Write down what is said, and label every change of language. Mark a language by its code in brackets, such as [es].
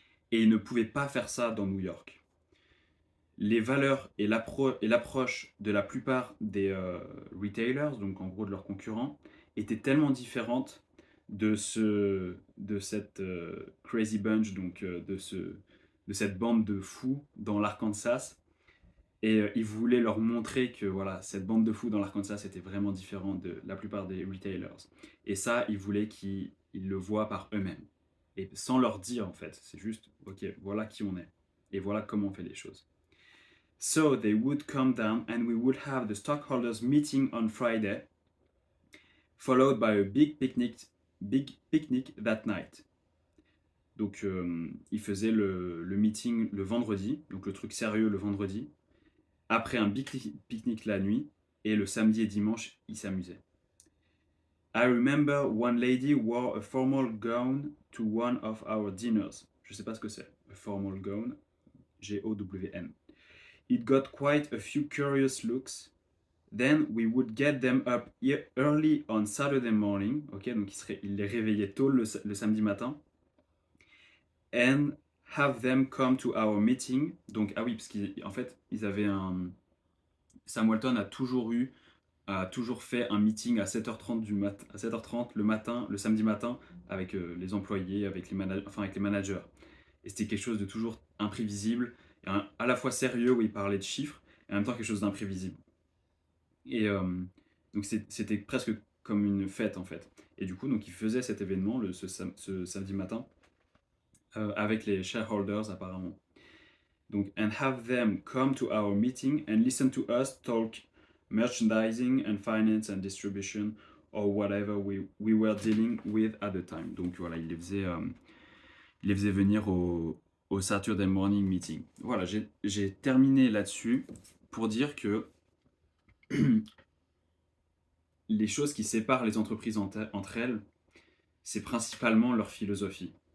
[fr] Et ils ne pouvaient pas faire ça dans New York. Les valeurs et l'approche de la plupart des retailers, donc en gros de leurs concurrents, étaient tellement différentes de cette crazy bunch, donc de cette bande de fous dans l'Arkansas. Et ils voulaient leur montrer que voilà, cette bande de fous dans l'Arkansas était vraiment différente de la plupart des retailers. Et ça, ils voulaient qu'ils le voient par eux-mêmes. Et sans leur dire en fait, c'est juste, ok, voilà qui on est. Et voilà comment on fait les choses. [en] So they would come down and we would have the stockholders meeting on Friday, followed by a big picnic that night. [fr] Donc ils faisaient le meeting le vendredi, donc le truc sérieux le vendredi, après un big pique-nique la nuit, et le samedi et dimanche, ils s'amusaient. [en] I remember one lady wore a formal gown to one of our dinners. [fr] Je sais pas ce que c'est, [en] a formal gown, [fr] G-O-W-N. [en] It got quite a few curious looks. Then we would get them up early on Saturday morning. [fr] Ok, donc il les réveillait tôt le samedi matin. [en] And have them come to our meeting. [fr] Donc, ah oui, parce qu'en fait, ils avaient Sam Walton a toujours fait un meeting à 7h30 à 7h30 le matin, le samedi matin, avec les employés, avec les managers. Et c'était quelque chose de toujours imprévisible, et à la fois sérieux où il parlait de chiffres, et en même temps quelque chose d'imprévisible. Et donc c'était presque comme une fête en fait. Et du coup, donc il faisait cet événement ce samedi matin avec les shareholders apparemment. Donc, [en] and have them come to our meeting and listen to us talk merchandising and finance and distribution or whatever we were dealing with at the time. [fr] Donc voilà, il les faisait venir au Saturday morning meeting. Voilà, j'ai terminé là-dessus pour dire que les choses qui séparent les entreprises entre elles, c'est principalement leur philosophie.